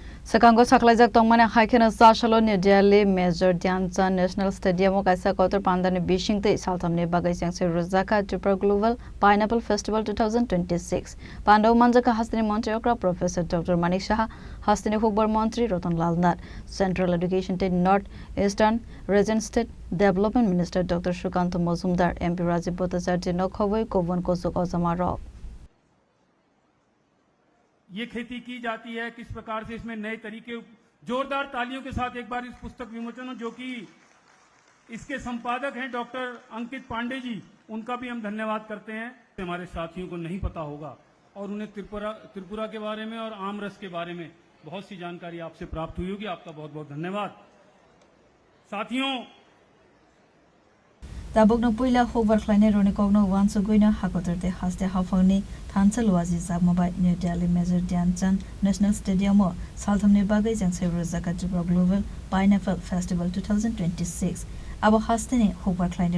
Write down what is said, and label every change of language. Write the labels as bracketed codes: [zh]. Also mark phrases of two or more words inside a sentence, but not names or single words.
[trp] Sekango saklajak tongmane haikena sashalo New Delhi Major Dhyanchandh National Stadium kaisa kotor pandane bishingte saltamne bagai sangse rozaka Tripura Global Pineapple Festival 2026 Pandav manjaka hastini Mantri okra Professor Dr. Manik Shah hastini Hubbar Mantri Ratan Lal Nath [en] Central Education State North Eastern Region State Development Minister [trp] Dr. Sukant Mozumdar MP Rajiv Bhattacharya Nokhawai Kovan Kosuk Ozamaro [hi] ये खेती की जाती है, किस प्रकार से इसमें नए तरीके। जोरदार तालियों के साथ एक बार इस पुस्तक विमोचन हो, जो कि इसके संपादक हैं डॉक्टर अंकित पांडे जी, उनका भी हम धन्यवाद करते हैं। हमारे साथियों को नहीं पता होगा और उन्हें त्रिपुरा के बारे में और आमरस के बारे में बहुत सी जानकारी आपसे प्राप्त हुई होगी। आपका बहुत बहुत धन्यवाद। साथियों, [trp] Tabukno puila hover kleine ronikogno wansuguina hakoterte haste hafangni thansal waji zakmabai New Delhi Major Dhyanchandh National Stadium salthamne bagai jangse rozaka Tripura Global Pineapple Festival 2026 abo hastene hover kleine